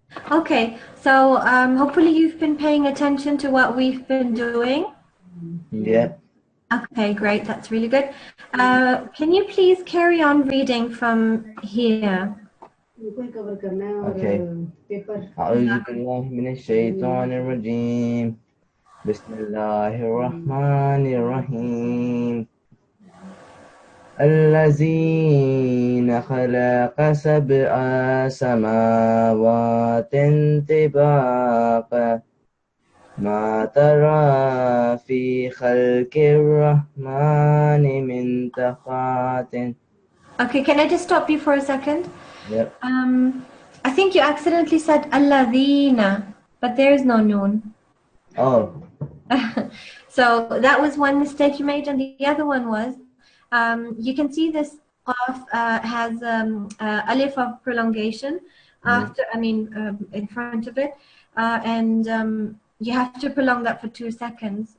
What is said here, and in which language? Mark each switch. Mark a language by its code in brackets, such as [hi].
[en] Okay, so hopefully you've been paying attention to what we've been doing. Yeah. Okay, great. That's really good. Can you please carry on reading from here? Okay. [ar] أعوذ بالله من الشيطان الرجيم. بسم الله الرحمن الرحيم. الذين خلق سبع سماوات طباقا ما ترى في خلق الرحمن من تفاوت. [en] Okay, can I just stop you for a second? Yep. I think you accidentally said alladhina, but there is no noon. Oh. So that was one mistake you made, and the other one was you can see this qaf has alif of prolongation after, in front of it, and you have to prolong that for 2 seconds.